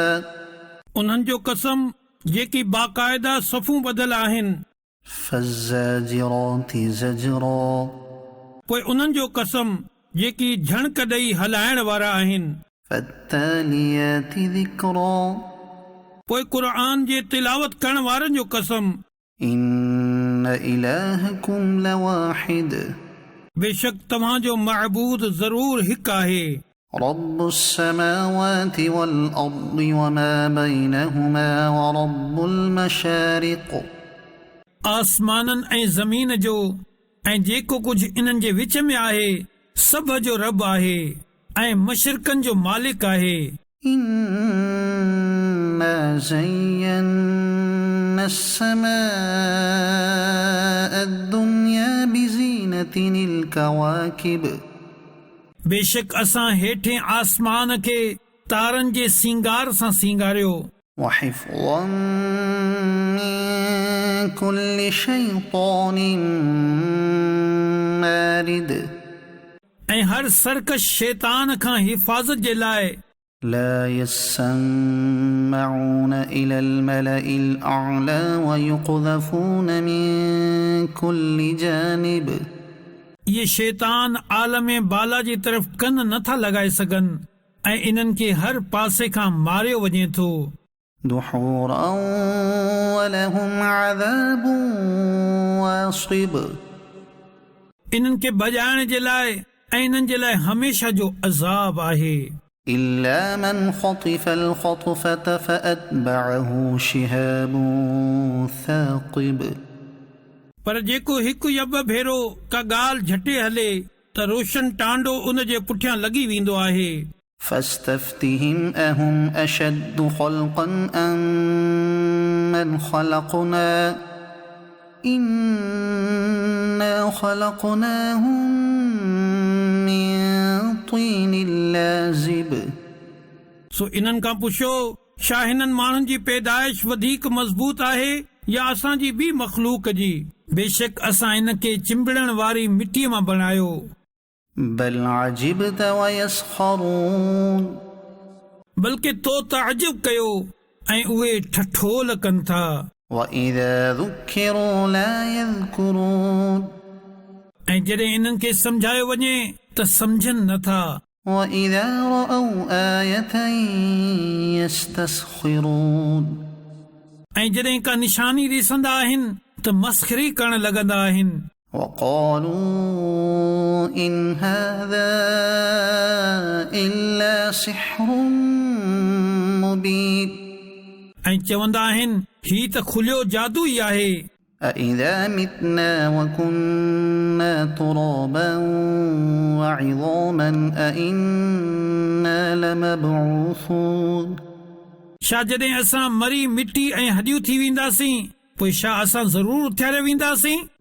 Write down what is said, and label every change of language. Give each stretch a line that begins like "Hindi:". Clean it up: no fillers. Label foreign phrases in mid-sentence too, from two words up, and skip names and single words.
Sindhi: उन्हनि जो कसम जेकी बाक़ायदा सफ़ूं ॿधल आहिनि।
Arabic: فالزاجرات زجرا।
Sindhi: पोइ उन्हनि जो कसम जेकी झणक ॾेई हलाइण वारा आहिनि।
Arabic: فالتاليات ذكرا।
Sindhi: पोइ क़ुरान जे तिलावत करण वारनि जो कसम।
Arabic: إن إلهكم لواحد।
Sindhi: बेशक तव्हांजो महबूद ज़रूर हिकु आहे।
Arabic: رب السماوات والأرض وما بينهما ورب المشارق।
Sindhi: आसमाननि ऐं ज़मीन जो ऐं जेको कुझु इन्हनि जे विच में आहे सभ जो रब आहे ऐं मशरिक़नि जो मालिक आहे।
Arabic: إنا زينا السماء الدنيا بزينة الكواكب।
Sindhi: बेशक असां हेठें आसमान खे तारनि जे सिंगार सां सिंगारियो।
Arabic: وحفظا من كل شيطان مارد।
Sindhi: ऐं हर सरकश शैतान खां हिफ़ाज़त जे लाइ।
Arabic: لا يسمعون إلى الملأ الأعلى ويقذفون من كل جانب।
Sindhi: ये शैतान आलम बाला जी तरफ़ कन नथा लॻाए सघनि ऐं इन्हनि खे हर पासे खां मारियो वञे थो।
Arabic: دحورا ولهم عذاب واصب।
Sindhi: इन्हनि खे भॼाइण जे लाइ ऐं इन्हनि जे लाइ हमेशा जो अज़ाब आहे।
Arabic: إلا من خطف الخطفة فأتبعه شهاب ثاقب।
Sindhi: पर जेको हिकु या ॿ भेरो का ॻाल्हि झटे हले त रोशन टांडो उन जे पुठियां लॻी वेंदो आहे।
Arabic: فاستفتهم أهم أشد خلقا أم من خلقنا إنا خلقناهم من طين لازب।
Sindhi: सो इन्हनि खां पुछो छा हिननि माण्हुनि जी पैदाइश वधीक मज़बूत आहे या असांजी ॿी मख़लूक जी? बेशक असां इन खे चिंबड़ण वारी मिटीअ मां बणायो।
Arabic: بل عجبت ويسخرون।
Sindhi: बल्कि तो तअज्जुब कयो ऐं उहे ठठोल कनि था।
Arabic: وإذا ذكروا لا يذكرون।
Sindhi: ऐं जॾहिं इन्हनि खे सम्झायो वञे त सम्झनि नथा।
Arabic: وإذا رأوا آية يستسخرون।
Sindhi: ऐं जॾहिं का निशानी ॾिसंदा आहिनि त मस्खरी करण लॻंदा आहिनि।
Arabic: وقالوا إن هذا إلا سحر مبين।
Sindhi: ऐं चवंदा आहिनि ही त खुलियो जादू ई आहे।
Arabic: أإذا متنا وكنا ترابا وعظاما أإنا لمبعوثون।
Sindhi: छा जॾहिं असां मरी मिटी ऐं हॾियूं थी वेंदासीं पोइ छा असां ज़रूर उथियारे वेंदासीं?